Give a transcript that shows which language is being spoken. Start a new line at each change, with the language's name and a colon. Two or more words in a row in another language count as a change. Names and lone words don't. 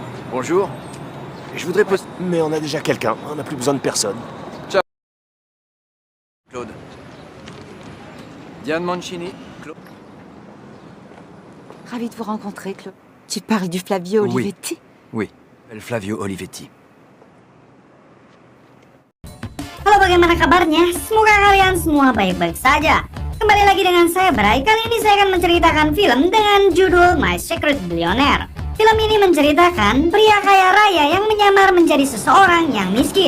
French: Bonjour. Je voudrais poser... Mais on a déjà quelqu'un, on n'a plus besoin de personne. Claude. Diane Mancini. Claude. Ravi de vous rencontrer, Claude. Tu parles du Flavio Olivetti? Oui. El Flavio Olivetti.
Indonesian: Halo, bagaimana kabarnya? Semoga kalian semua baik-baik saja. Kembali lagi dengan saya Bray. Kali ini saya akan menceritakan film dengan judul My Secret Billionaire. Film ini menceritakan pria kaya raya yang menyamar menjadi seseorang yang miskin.